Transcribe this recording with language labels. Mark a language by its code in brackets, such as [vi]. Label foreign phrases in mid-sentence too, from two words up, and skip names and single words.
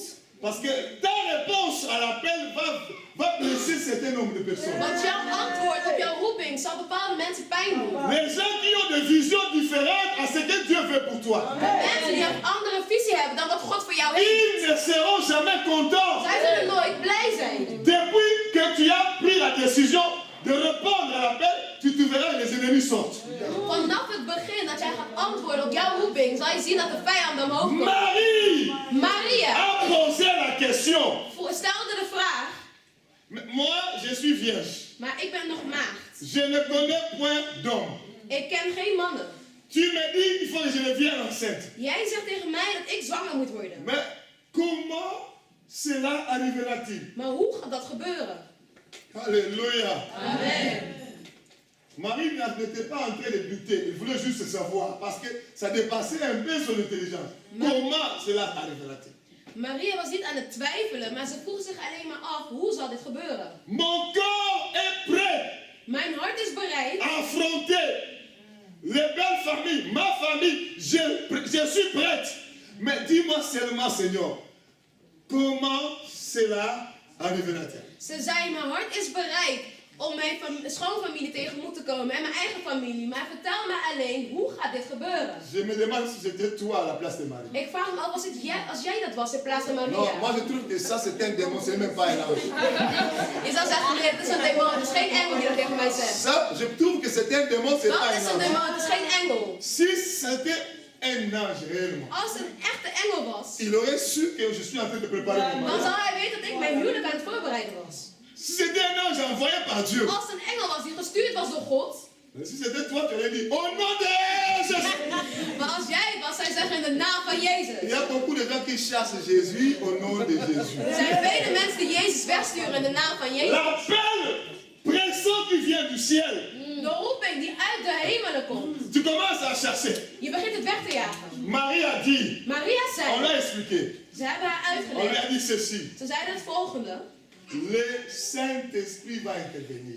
[fr] Parce que ta réponse à l'appel va blesser un certain nombre de personnes. [nl] Want jouw antwoord op jouw roeping zal bepaalde mensen pijn doen. [fr] Les gens qui ont des visions différentes à ce que Dieu veut pour toi, [nl] De mensen die een andere visie hebben dan wat God voor jou heeft, [fr] ils ne seront jamais contents. [nl] zij zullen nooit blij zijn. [fr] Depuis que tu as pris la décision de répondre à l'appel, tu te verras que les ennemis sortent. [nl] Vanaf het begin dat jij gaat antwoorden op jouw roeping, zal je zien dat de vijanden omhoog komen. [fr] Marie [nl] Maria [fr] a posé la question. [nl] stelde de vraag, [fr] Moi, je suis vierge. [nl] maar ik ben nog maagd. [fr] Je ne connais point d'homme. [nl] Ik ken geen mannen. [fr] Tu me dis qu'il faut que je devienne enceinte. [nl] Jij zegt tegen mij dat ik zwanger moet worden. [fr] Mais comment cela arrivera-t-il? [nl] Maar hoe gaat dat gebeuren? [fr] Alléluia. [nl] Amen. [fr] Marie n'était pas en train de douter, il voulait juste savoir, parce que ça dépassait un peu son intelligence. Comment cela arrivera-t-il? [nl] Maria was niet aan het twijfelen, maar ze vroeg zich alleen maar af, hoe zal dit gebeuren? [fr] Mon corps est prêt [nl] Mijn hart is bereid [fr] à affronter les belles familles, ma famille, je suis prête. Mais dis-moi seulement, Seigneur, comment cela arrivera-t-il? [nl] Ze zei, mijn hart is bereid om mijn schoonfamilie tegemoet te komen en mijn eigen familie. Maar vertel me alleen, hoe gaat dit gebeuren? [fr] Je me demande si c'était toi à la place de Marie. [nl] Ik vraag me af, was het jij, als jij dat was in plaats van Maria? [fr] Non, moi je trouve que ça c'est un démon, c'est même pas un ange. [nl] Je zou zeggen, nee, het is een demon, het is geen engel die dat tegen mij zegt. [fr] Ça, je trouve que c'est un démon, c'est [nl] Dat [fr] pas [nl] is [fr] un [nl] een [fr] ange. [nl] demon, het is geen engel. [fr] Si c'était un ange réellement, [nl] Als het een echte engel was, [fr] il aurait su que je suis en train de préparer mon [nl] dan [fr] mariage. [nl] zou hij weten dat ik mijn huwelijk aan het voorbereiden was. [fr] Si c'était un ange envoyé par Dieu, [nl] Als het een engel was die gestuurd was door God, [fr] si c'était toi, tu aurais dit, au nom de Jésus. [nl] maar als jij het was, zou je zeggen in de naam van [fr] Il y [nl] Jezus. [fr] a beaucoup de gens qui chassent Jésus au nom de Jésus. [nl] Er zijn vele mensen die Jezus wegsturen in de naam van Jezus. [fr] L'appel pressant qui vient du ciel [nl] De roeping die uit de hemelen komt. [fr] Tu commences à chercher. [nl] Je begint het weg te jagen. [fr] Marie a dit, [nl] Maria [fr] on [nl] zei, [fr] l'a expliqué, [nl] ze hebben haar [fr] on lui a [nl] uitgelegd. [fr] dit ceci. [nl] Ze zeiden het volgende. [fr] Le Saint-Esprit va intervenir.